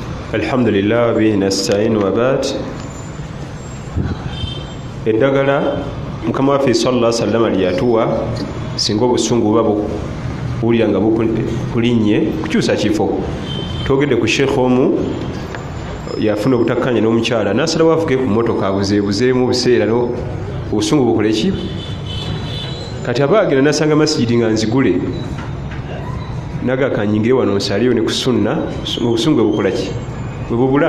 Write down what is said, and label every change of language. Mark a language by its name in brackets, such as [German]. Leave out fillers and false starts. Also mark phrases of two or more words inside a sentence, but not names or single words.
[Arabic] الحمد لله به نستعين وبعد. [Ganda] Eddagala Mukama waffe [Arabic] صلى الله عليه وسلم [Ganda] lyatuwa singa obusungu buba bulya nga bulinnye kukyusa kifo. Twogedde ku sheekh omu yafuna obutakkanya n'omukyala n'asalawo avuge ku mmotoka abuzeebuzeemu buseera obusungu bukole ki. Kati aba agenda n'asanga masijidi nga nzigule nagakanyingire wano nsaliyo ne ku sunna obusungu bukola ki bwe bubula.